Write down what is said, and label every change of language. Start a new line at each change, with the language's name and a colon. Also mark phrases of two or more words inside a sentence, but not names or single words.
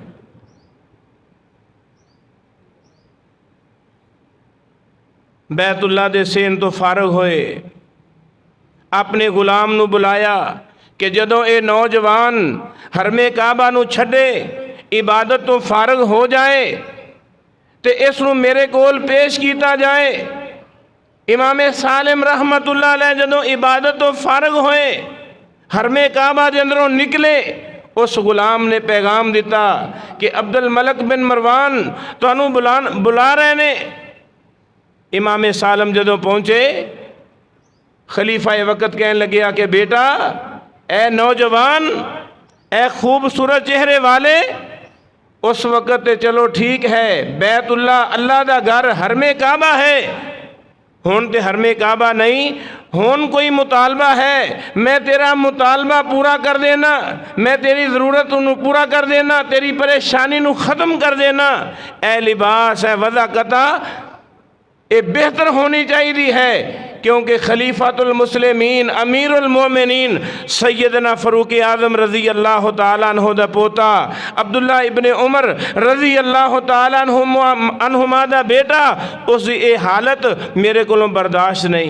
Punjabi: بیت اللہ دے سین توں فارغ ہوئے، اپنے غلام نوں بلایا کہ جدوں یہ نوجوان حرمِ کعبہ نوں چھڈے عبادت توں فارغ ہو جائے تو اسنوں میرے کول پیش کیا جائے. امام سالم
Arabic: رحمة الله عليه
Punjabi: جدوں عبادت توں فارغ ہوئے حرمِ کعبہ کے اندروں نکلے، اس غلام نے پیغام دتا کہ عبدالملک بن مروان تہانوں بلا رہے نے. امام سالم جدوں پہنچے خلیفہ وقت کہنے لگے کہ بیٹا اے نوجوان، اے خوبصورت چہرے والے، اس وقت چلو ٹھیک ہے بیت اللہ اللہ دا گھر حرمِ کعبہ ہے، ہن تے حرمِ کعبہ نہیں، ہن کوئی مطالبہ ہے، میں تیرا مطالبہ پورا کر دینا، میں تیری ضرورت نوں پورا کر دینا، تیری پریشانی نوں ختم کر دینا. اے لباس ہے وزاکتا یہ بہتر ہونی چاہیے ہے، کیونکہ خلیفۃ المسلمین امیر المومنین سیدنا فاروق اعظم
Arabic: رضي الله تعالى عنه
Punjabi: دا پوتا عبداللہ ابن عمر
Arabic: رضي الله تعالى عنهما
Punjabi: دا بیٹا، اس یہ حالت میرے کو برداشت نہیں.